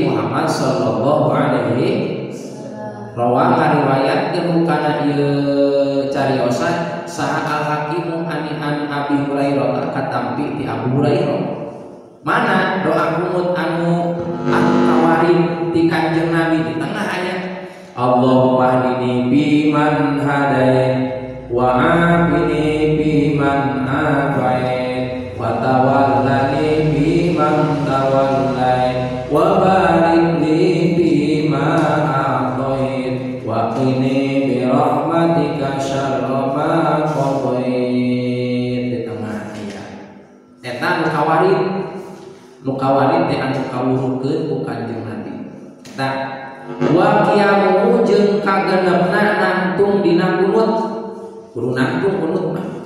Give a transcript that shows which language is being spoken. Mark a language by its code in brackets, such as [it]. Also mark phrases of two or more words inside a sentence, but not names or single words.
[su] Muhammad [ar] صلى الله عليه وسلم [su] ngariwayatkeun kana ieu cariosan saha [ar] الحاكم عن أبي هريرة [su] katampi ti Abu Hurairah mana doa kunut anu kawarid ti Kanjeng Nabi di tengah ayat [ar] اللهم اهدني بمن هديت وعافني بمن عافيت وتولني بمن توليت وبارك لي بما أعطيت وقني برحمتك شر ما قضيت [su] di tengah ayat eta nu kawarid teh anu kawurukeun ku Kanjeng Nabi eta [ar] وقيام [su] jeung kagenepna nangtung dina kunut kudu nangtung kunutna